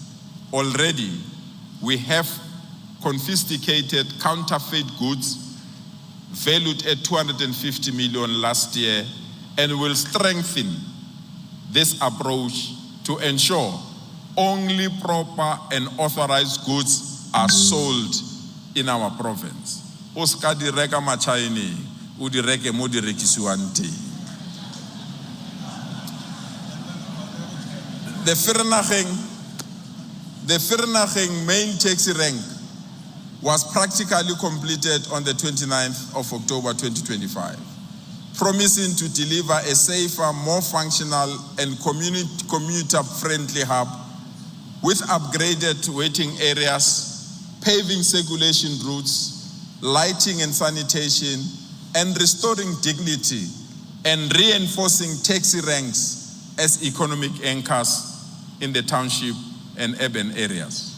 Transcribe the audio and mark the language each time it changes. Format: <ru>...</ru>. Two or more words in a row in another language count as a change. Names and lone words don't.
<en>Already, we have confiscated counterfeit goods valued at 250 million last year, and will strengthen this approach to ensure only proper and authorized goods are sold in our province.</en> <st>Oska di reka machaini, u di reke mo di rekisiwang teng.</st> <en>The Vereeniging main taxi rank was practically completed on the 29th of October 2025, promising to deliver a safer, more functional and commuter-friendly hub with upgraded waiting areas, paving circulation routes, lighting and sanitation, and restoring dignity and reinforcing taxi ranks as economic anchors in the township and urban areas.</en>